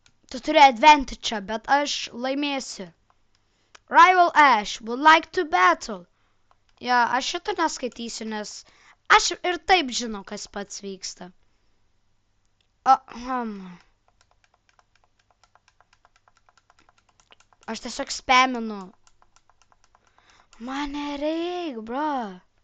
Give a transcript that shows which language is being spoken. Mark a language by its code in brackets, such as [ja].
[lt] Tu turi advantage, bet aš laimėsiu. [en] Rival Ash would like to battle. [lt] Ja, aš šito neskaitysiu, nes aš ir taip žinau, kas pats vyksta. Aš tiesiog spaminu. Man nereik, bro.